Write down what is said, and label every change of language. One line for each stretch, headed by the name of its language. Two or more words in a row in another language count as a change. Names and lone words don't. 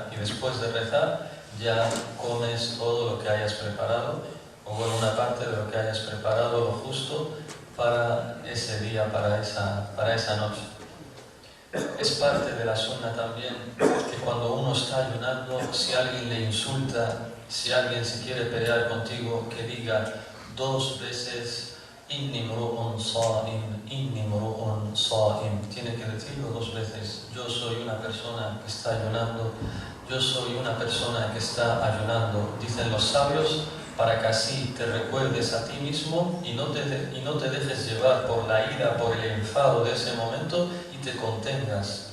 Spanish: Y después de rezar ya comes todo lo que hayas preparado, o bueno, una parte de lo que hayas preparado, lo justo para ese día, para esa noche. Es parte de la sunna también que cuando uno está ayunando, si alguien le insulta, si alguien se quiere pelear contigo, que diga 2 veces
Arabic: إني امرؤ صائم، إني امرؤ صائم.
Spanish: Tiene que decirlo 2 veces. Yo soy una persona que está ayunando, yo soy una persona que está ayunando. Dicen los sabios, para que así te recuerdes a ti mismo y no te dejes llevar por la ira, por el enfado de ese momento y te contengas.